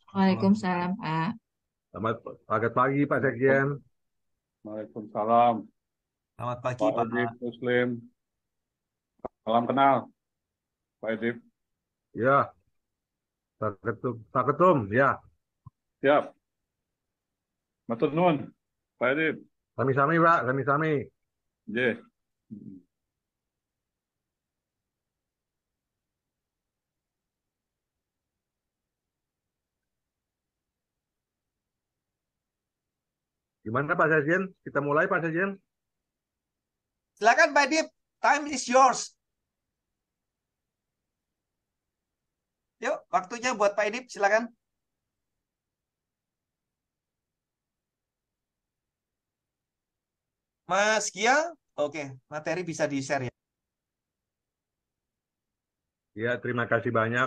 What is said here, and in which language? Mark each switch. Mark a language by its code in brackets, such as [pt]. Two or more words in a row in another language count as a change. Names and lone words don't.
[id] Waalaikumsalam, Pak. Selamat pagi Pak Sekjen. Waalaikumsalam. Selamat pagi Pak Pak. Edip Muslim. Salam kenal, Pak Edip. Ya, Pak Ketum, ya. Siap. [jv] Matur nuwun, Pak Edip. Sami-sami Pak, sami-sami. Nggih. [id] Gimana Pak Sekjen? Kita mulai Pak Sekjen. Silakan Pak Edi, [en] time is yours. [id] Yuk, waktunya buat Pak Edi, silakan. Mas Kia, oke, materi bisa di-share ya. Ya, terima kasih banyak.